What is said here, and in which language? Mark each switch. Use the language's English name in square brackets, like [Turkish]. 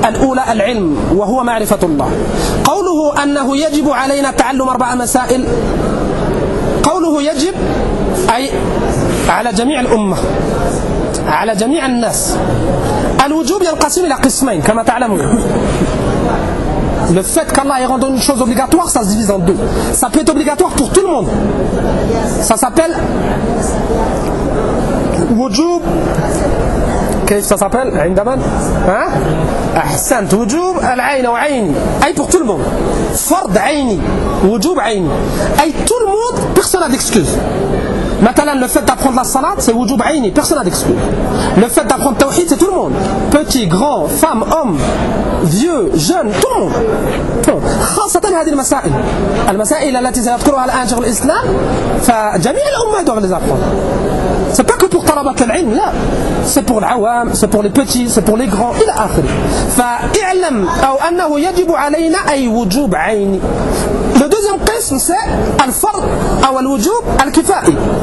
[Arabic] الأولى العلم وهو معرفة الله. قوله أنه يجب علينا تعلم أربع مسائل, قوله يجب أي على جميع الأمة, على جميع الناس. الوجوب ينقسم إلى قسمين كما تعلمون. [French] Le fait qu'Allah ait rendu une chose obligatoire, ça se divise en deux. Ça peut être obligatoire pour tout le monde. Ça s'appelle wujub. Qu'est-ce que ça s'appelle? Indaman. Hein? Ahsant. Wujub al-ayn ou ayn. Aïe pour tout le monde. Fard ayni. Wujub ayni. Aïe tout le monde, personne n'a d'excuse. Maintenant, le fait d'apprendre la salat, c'est wujub ayni. Personne n'a d'excuse. Le fait d'apprendre tawhid, c'est tout le monde. Petit, grand, femme, homme, vieux, jeune, tout le monde. [Arabic] خاصةً هذه المسائل. المسائل التي سيذكرها الآن شيخ الإسلام. فجميع الأمة [French] doivent les apprendre. C'est pas que pour tarabat al-ilm, là. C'est pour l'awam, c'est pour les petits, c'est pour les grands, et l'akhir. [Arabic] فَإِعْلَمْ أَوْ أَنَّهُ يَجِبُ عَلَيْنَا أَيْ وُجُوبَ عَيْنِ. [French] Le deuxième قسم, c'est [Arabic] الفرض أو الوجوب الكفائي.